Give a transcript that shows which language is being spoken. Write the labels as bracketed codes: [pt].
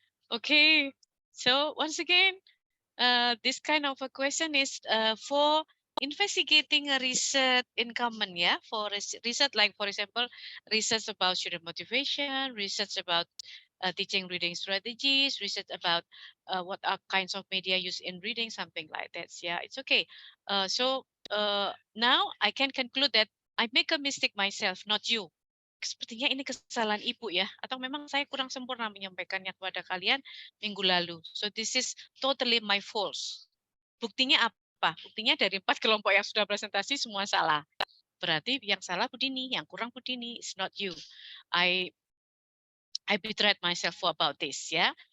[en] Okay, so once again, this kind of a question is for investigating a research in common, yeah, for research like, for example, research about student motivation, research about teaching reading strategies, research about what are kinds of media used in reading, something like that. Yeah, it's okay. So now I can conclude that I make a mistake myself, not you. [id] Sepertinya ini kesalahan ibu ya, atau memang saya kurang sempurna menyampaikannya kepada kalian minggu lalu. [en] So this is totally my fault. [id] Buktinya apa? Buktinya dari 4 kelompok yang sudah presentasi semua salah. Berarti yang salah Budini, yang kurang Budini, [en] it's not you. I betrayed myself for about this, ya.